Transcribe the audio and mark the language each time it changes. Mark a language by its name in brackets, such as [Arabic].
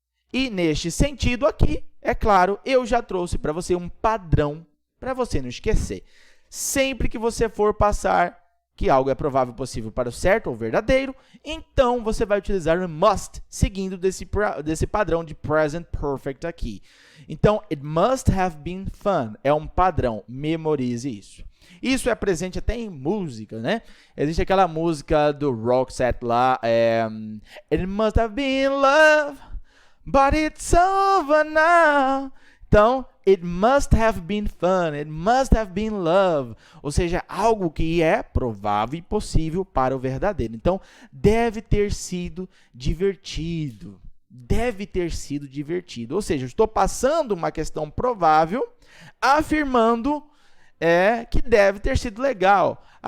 [Portuguese] E neste sentido aqui, é claro, eu já trouxe para você um padrão para você não esquecer. Sempre que você for passar que algo é provável, possível para o certo ou verdadeiro, então você vai utilizar o must, seguindo desse padrão de present perfect aqui. [English] Então, it must have been fun. [Portuguese] É um padrão, memorize isso. Isso é presente até em música, né? Existe aquela música do Roxette lá, [English] It must have been love, but it's over now. Então, it must have been fun, it must have been love. [Portuguese] Ou seja, algo que é provável e possível para o verdadeiro. Então, deve ter sido divertido. Deve ter sido divertido. Ou seja, eu estou passando uma questão provável, afirmando que deve ter sido legal.